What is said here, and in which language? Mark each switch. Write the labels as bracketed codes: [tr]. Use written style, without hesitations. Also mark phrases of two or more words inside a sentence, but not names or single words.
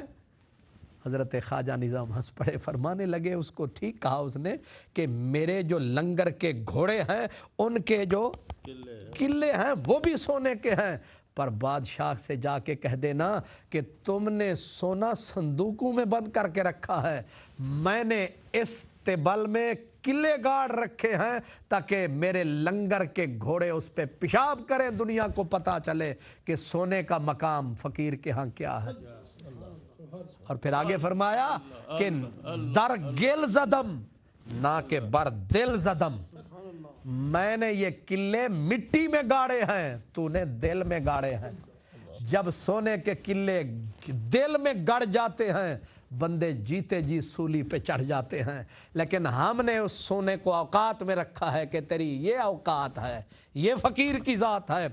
[ur] حضرت خواجہ نظام ہنس پڑے، فرمانے لگے اس کو ٹھیک کہا اس نے کہ میرے جو لنگر کے گھوڑے ہیں ان کے جو قلعے ہیں وہ بھی سونے کے ہیں، پر بادشاہ سے جا کے کہہ دینا کہ تم نے سونا صندوقوں میں بند کر کے رکھا ہے، میں نے استبل میں قلعے گاڑ رکھے ہیں تاکہ میرے لنگر کے گھوڑے اس پہ پیشاب کریں، دنیا کو پتا چلے کہ سونے کا مقام فقیر کے ہاں کیا ہے۔ اور پھر آگے فرمایا کہ [fa] در گل زدم نہ کہ بر دل زدم، [ur] میں نے یہ قلعے مٹی میں گاڑے ہیں، تو نے دل میں گاڑے ہیں۔ جب سونے کے قلعے دل میں گڑ جاتے ہیں بندے جیتے جی سولی پہ چڑھ جاتے ہیں، لیکن ہم نے اس سونے کو اوقات میں رکھا ہے کہ تیری یہ اوقات ہے، یہ فقیر کی ذات ہے۔